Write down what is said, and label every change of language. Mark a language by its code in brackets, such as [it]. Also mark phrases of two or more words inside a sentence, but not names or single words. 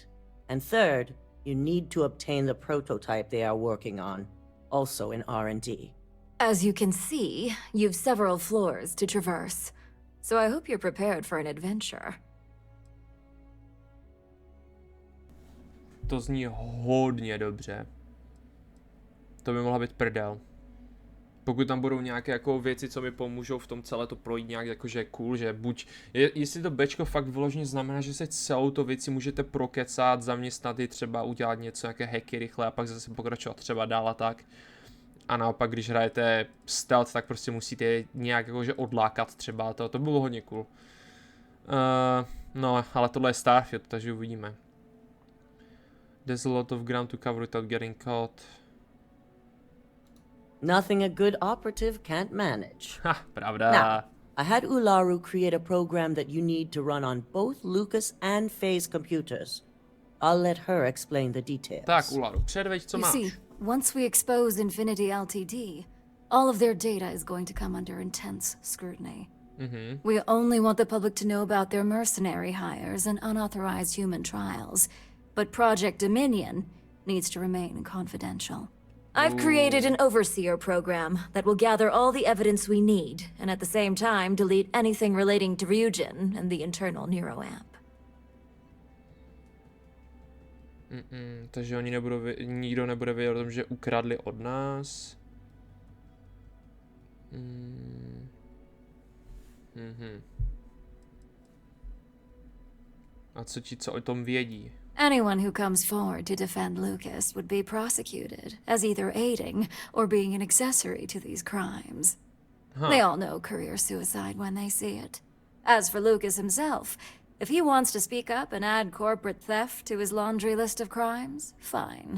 [en] And third, you need to obtain the prototype they are working on, also in R&D. As you can see, you've several floors to traverse. So I hope you're prepared for an adventure. [cs] To zní hodně dobře. To by mohla být prdel. Pokud tam budou nějaké jako věci, co mi pomůžou v tom celé to projít nějak jakože cool, že buď, jestli to Bčko fakt vyloženě znamená, že se celou to věci můžete prokecat, zaměstnat i třeba udělat něco, nějaké hacky rychle a pak zase pokračovat třeba dál a tak. A naopak, když hrajete stealth, tak prostě musíte nějak jakože odlákat třeba, to by bylo hodně cool. No, ale tohle je Starfield, takže uvidíme. [en] There's a lot of ground to cover without getting caught. Nothing a good operative can't manage. [cs] Ha, pravda. [en] Now, I had Ularu create a program that you need to run on both Lucas and Faye's computers. I'll let her explain the details. [cs] Tak, Ularu, předveď, co [en] You [cs] máš. [en] see, once we expose Infinity Ltd, all of their data is going to come under intense scrutiny. We only want the public to know about their mercenary hires and unauthorized human trials, but Project Dominion needs to remain confidential. I've created an overseer program that will gather all the evidence we need, and at the same time delete anything relating to Ryujin and the internal neuroamp. [cs] Takže oni nikdo nebude vědět o tom, že ukradli od nás. A co o tom vědí? [en] Anyone who comes forward to defend Lucas would be prosecuted as either aiding or being an accessory to these crimes. They all know career suicide when they see it. As for Lucas himself, if he wants to speak up and add corporate theft to his laundry list of crimes, fine.